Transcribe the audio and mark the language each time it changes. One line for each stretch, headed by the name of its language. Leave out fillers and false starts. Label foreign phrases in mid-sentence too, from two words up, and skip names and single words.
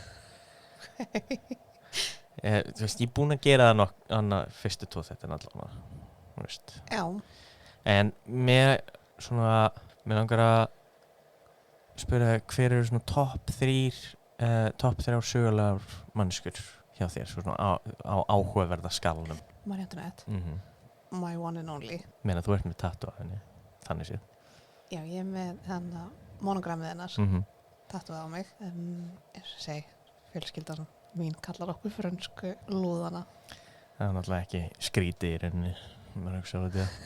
Icelandic: Þú veist, ég er búin að gera það annað fyrstu 2 þættina allavega. Þú veist. Já, En mér langar að spyrja hver eru svona topp 3 sögulegar manneskjur hjá þér svona á áhugaverða skalanum.
English: Marie Antoinette, my one and only.
Icelandic: Meina þú ert með tattu af henni, þannig séð. Já, ég er með hann að monogrammið hennar. Tattuð á mig. Eins og segi, fjölskyldan mín kallar okkur frönsku lúðana. Það er náttúrulega ekki skrítið í rauninni. Maður hugsa á þetta.